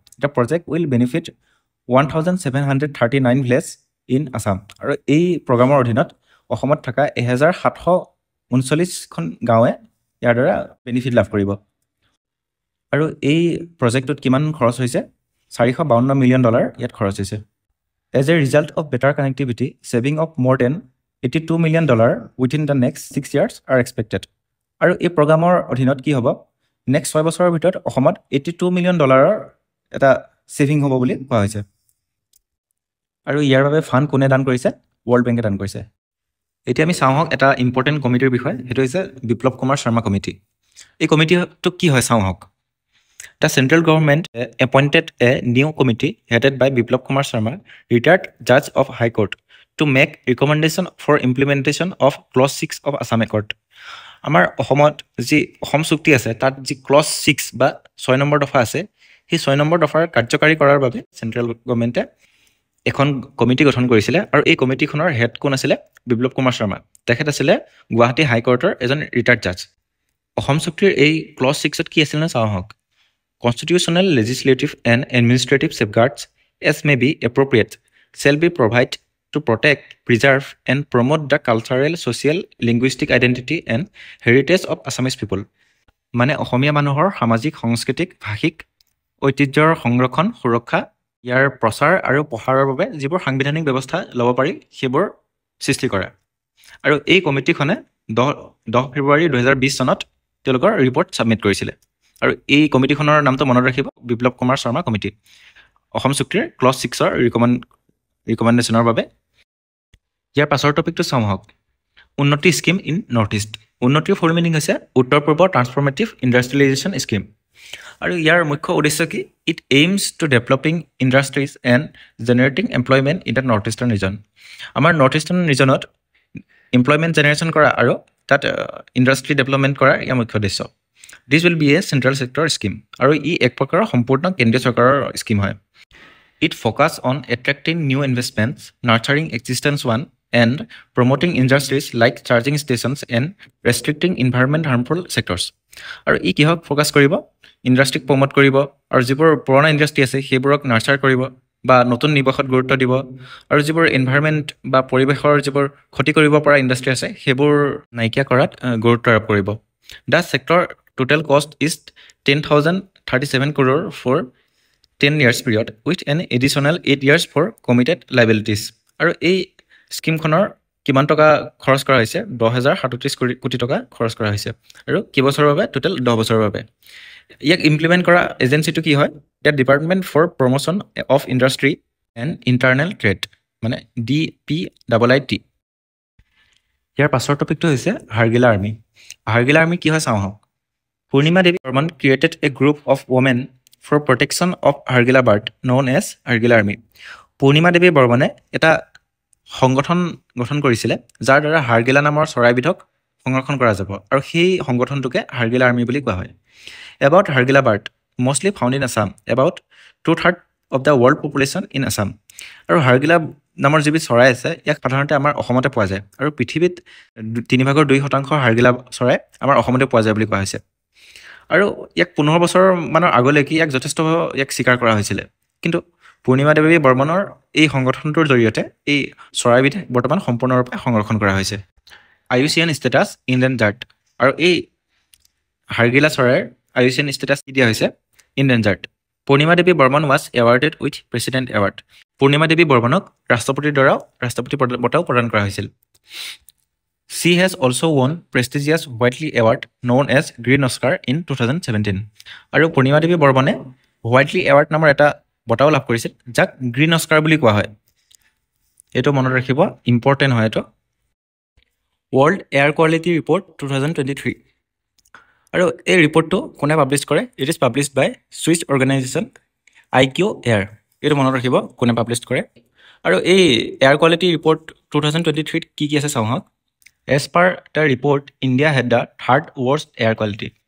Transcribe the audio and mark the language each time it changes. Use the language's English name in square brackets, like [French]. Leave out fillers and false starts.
[English] The project will benefit 1739 villages in Assam. [Assamese] আৰু এই প্ৰগ্ৰামৰ অধীনত অসমত থকা 1739খন গাঁৱে ইয়াৰ দ্বাৰা বেনিফিট লাভ কৰিব। আৰু এই প্ৰজেক্টটোত কিমান খৰচ হৈছে? $452 million ইয়াত খৰচ হৈছে। [English] As a result of better connectivity, saving of more than $82 million within the next 6 years are expected. [Assamese] আৰু এই প্ৰগ্ৰামৰ অধীনত কি হ'ব? নেক্সট 6 বছৰৰ ভিতৰত অসমত $82 million এটা ছেভিং হ'ব বুলি কোৱা হৈছে। আৰু ইয়াৰ বাবে ফাণ্ড কোনে দান কৰিছে? ৱৰ্ল্ড বেংকে দান কৰিছে। এতিয়া আমি চাওঁ হওক এটা ইম্পৰ্টেণ্ট কমিটিৰ বিষয়ে, সেইটো হৈছে বিপ্লৱ কুমাৰ শৰ্মা কমিটি। এই কমিটিটো কি হয় চাওঁ হওক। [English] The central government appointed a new committee headed by Biplab Kumar Sharma, retired judge of High Court, to make recommendation for implementation of Clause 6 of Assam Accord. [Assamese] আমাৰ অসমত যি অসম চুক্তি আছে তাত যি Clause 6 বা 6 নম্বৰ দফা আছে, সেই 6 নম্বৰ দফাৰ কাৰ্যকাৰী কৰাৰ বাবে চেণ্ট্ৰেল গভৰ্ণমেণ্টে এখন কমিটি গঠন কৰিছিলে। আৰু এই কমিটিখনৰ হেড কোন আছিলে? বিপ্লৱ কুমাৰ শৰ্মা। তেখেত আছিলে গুৱাহাটী হাইকোৰ্টৰ এজন ৰিটায়াৰ্ড জাজ। অসম চুক্তিৰ এই Clause 6ত কি আছিল নে চাওঁ হওক। [English] Constitutional, legislative and administrative safeguards as may be appropriate shall be provided to protect, preserve and promote the cultural, social, linguistic identity and heritage of Assamese people. [Assamese] মানে অসমীয়া মানুহৰ সামাজিক, সাংস্কৃতিক, ভাষিক ঐতিহ্যৰ সংৰক্ষণ, সুৰক্ষা, ইয়াৰ প্ৰচাৰ আৰু প্ৰসাৰৰ বাবে যিবোৰ সাংবিধানিক ব্যৱস্থা ল'ব পাৰি সেইবোৰ সৃষ্টি কৰা। আৰু এই কমিটিখনে 10 ফেব্ৰুৱাৰী 2020 চনত তেওঁলোকৰ ৰিপৰ্ট ছাবমিট কৰিছিলে। আৰু এই কমিটিখনৰ নামটো মনত ৰাখিব, বিপ্লৱ কুমাৰ শৰ্মা কমিটি। অসম চুক্তিৰ Clause 6ৰ ৰিকমেণ্ডেশ্যনৰ বাবে। ইয়াৰ পাছৰ টপিকটো চাওঁ হওক, উন্নতি স্কিম ইন নৰ্থ ইষ্ট। উন্নতিৰ ফুল মিনিং হৈছে উত্তৰ পূৰ্ব ট্ৰান্সফৰ্মেটিভ ইণ্ডাষ্ট্ৰিয়েলাইজেশ্যন স্কিম। আৰু ইয়াৰ মুখ্য উদ্দেশ্য কি? [English] It aims to developing industries and generating employment in the north eastern region. [Assamese] আমাৰ নৰ্থ ইষ্টাৰ্ণ ৰিজনত এমপ্লয়মেণ্ট জেনেৰেশ্যন কৰা আৰু তাত ইণ্ডাষ্ট্ৰি ডেভেলপমেণ্ট কৰা ইয়াৰ মুখ্য উদ্দেশ্য। [English] This will be a central sector scheme [Assamese] আৰু ই এক প্ৰকাৰৰ সম্পূৰ্ণ কেন্দ্ৰীয় চৰকাৰৰ স্কিম হয়। [English] It focus on attracting new investments, nurturing existing one and promoting industries like charging stations and restricting environment harmful sectors. [Assamese] আৰু ই কিহক ফ'কাছ কৰিব? ইণ্ডাষ্ট্ৰিক প্ৰমোট কৰিব আৰু যিবোৰ পুৰণা ইণ্ডাষ্ট্ৰি আছে সেইবোৰক নাৰ্চাৰ কৰিব বা নতুন নিৱেশত গুৰুত্ব দিব। আৰু যিবোৰ এনভাইৰনমেণ্ট বা পৰিৱেশৰ যিবোৰ ক্ষতি কৰিব পৰা ইণ্ডাষ্ট্ৰি আছে সেইবোৰ নাইকিয়া কৰাত গুৰুত্ব আৰোপ কৰিব। [English] The sector total cost is 10,037 crore for 10 years period with an additional 8 years for committed liabilities. [Assamese] আৰু এই স্কিমখনৰ কিমান টকা খৰচ কৰা হৈছে? 10,037 কোটি টকা খৰচ কৰা হৈছে। আৰু কেইবছৰৰ বাবে? টোটেল 10 বছৰৰ বাবে। ইয়াক ইমপ্লিমেণ্ট কৰা এজেঞ্চিটো কি হয়? [English] The department for promotion of industry and internal trade, মানে DPIIT। [Assamese] ইয়াৰ পাছৰ টপিকটো হৈছে হাৰ্গিলা আৰ্মি। হাৰ্গিলা আৰ্মি কি হয় চাওঁ হওক। [English] Purnima Devi Burman created a group of women for protection of Hargila bird known as Hargila Army. [Assamese] Purnima Devi Burmane এটা সংগঠন গঠন কৰিছিলে যাৰ দ্বাৰা হাৰ্গিলা নামৰ চৰাইবিধক সংৰক্ষণ কৰা যাব আৰু সেই সংগঠনটোকে হাৰ্গিলা আৰ্মি বুলি কোৱা হয়। About Hargila bird, mostly found in Assam, about 2/3 of the world population in Assam. আৰু হাৰ্গিলা নামৰ যিবিধ চৰাই আছে ইয়াক সাধাৰণতে আমাৰ অসমতে পোৱা যায় আৰু পৃথিৱীত 3/2% হাৰ্গিলা চৰাই আমাৰ অসমতে পোৱা যায় বুলি কোৱা হৈছে। আৰু ইয়াক 15 বছৰ মানৰ আগলৈকে ইয়াক যথেষ্ট ইয়াক স্বীকাৰ কৰা হৈছিলে, কিন্তু পূৰ্ণিমা দেৱী বৰ্মনৰ এই সংগঠনটোৰ জৰিয়তে এই চৰাইবিধ বৰ্তমান সম্পূৰ্ণৰূপে সংৰক্ষণ কৰা হৈছে। IUCN ষ্টেটাছ ইনডেঞ্জাৰ্ড, আৰু এই হাৰ্গিলা চৰাইৰ IUCN ষ্টেটাছ দিয়া হৈছে ইনডেঞ্জাৰ্ড। পূৰ্ণিমা দেৱী Barman [English] Was awarded with president award. [Assamese] পূৰ্ণিমা দেৱী বৰ্মনক ৰাষ্ট্ৰপতিৰ দ্বাৰাও ৰাষ্ট্ৰপতি বঁটাও প্ৰদান কৰা হৈছিল। [English] She has also won prestigious Whiteley Award known as Green Oscar in 2017. [Assamese] আৰু পূৰ্ণিমা দেৱী বৰ্মনে Whiteley Award নামৰ এটা বঁটাও লাভ কৰিছিল যাক গ্ৰীণ অস্কাৰ বুলি কোৱা হয়। এইটো মনত ৰাখিব, ইম্পৰ্টেণ্ট হয় এইটো। World air quality report 2023। আৰু এই ৰিপৰ্টটো কোনে পাব্লিছ কৰে? [English] It is published by Swiss organization IQ Air। [Assamese] এইটো মনত ৰাখিব কোনে পাব্লিছ কৰে। আৰু এই এয়াৰ কোৱালিটি ৰিপৰ্ট 2023 কি কি আছে চাওঁ হওক। [English] As per the report, India had the 3rd worst air quality.